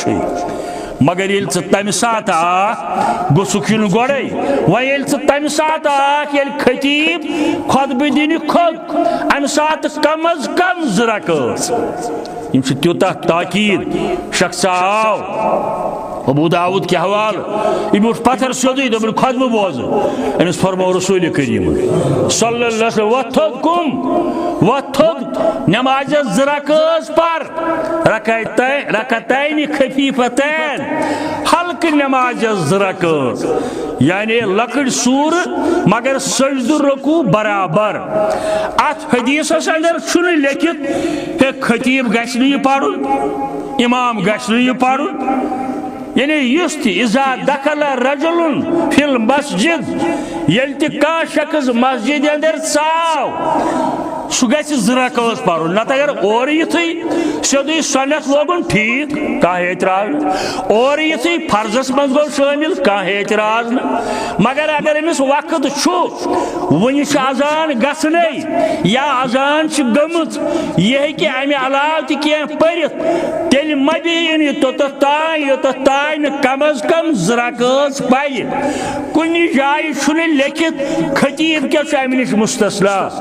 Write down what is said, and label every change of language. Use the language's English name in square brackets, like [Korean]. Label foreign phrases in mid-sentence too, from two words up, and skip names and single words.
[Kashmiri] چھُے مگر ییٚلہِ ژٕ تمہِ ساتہٕ آکھ گوٚژھُکھ یُن گۄڈَے وۄنۍ ییٚلہِ ژٕ تمہِ ساتہٕ آکھ ییٚلہِ خطیب خطبہٕ دِنہِ کھوٚت امہِ ساتہٕ کم از کم 2 رکعت یِم چھِ تیوٗتاہ تاکیٖد شخص آو ابو داود [Urdu] کے حوالہ [Kashmiri] یہ بیٹھ پتھر سیودی دپن خطبہ بوز امس فرمو رسول کریم [Arabic] صلی اللہ علیہ وسلم [Kashmiri] وتھوٚد نمازس 2 رکعت پر [Arabic] رکعتین خفیفتین [Kashmiri] ہلکہ نمازس 2 رکعت یعنی لکڑ سور مگر سجدہ رکوع برابر ات حدیثس اندر چھُنہٕ لیکھِتھ ہے خطیب گژھِ نہٕ یہِ پرُن امام گژھِ نہٕ یہِ پرُن یعنی یُس تہِ [Arabic] اذا دخل رجل فی المسجد [Kashmiri] ییٚلہِ تہِ کانٛہہ شخص مسجد اندر ژاو سُہ گژھِ 2 رکعت پرُن نتہٕ اگر اورٕ یِتھٕے سیودُے سۄنت لوگُن ٹھیٖک کانٛہہ اعتراض نہٕ اورٕ یِتھٕے فرضس منٛز گوٚو شٲمِل کانٛہہ اعتراض نہٕ مگر اگر أمِس وقت چھُ وُنہِ چھُ اذان گژھنَے یا اذان چھِ گٔمٕژ یہِ ہیٚکہِ امہِ علاوٕ تہِ کینٛہہ پٔرِتھ تیٚلہِ مہ دِیِن یہِ توٚتتھ تانۍ یوٚتتھ تانۍ نہٕ کم از کم 2 رکعت پرِ کُنہِ جایہِ چھُنہٕ لیکھِتھ خطیب کیٛاہ چھُ امہِ نِش مستثنا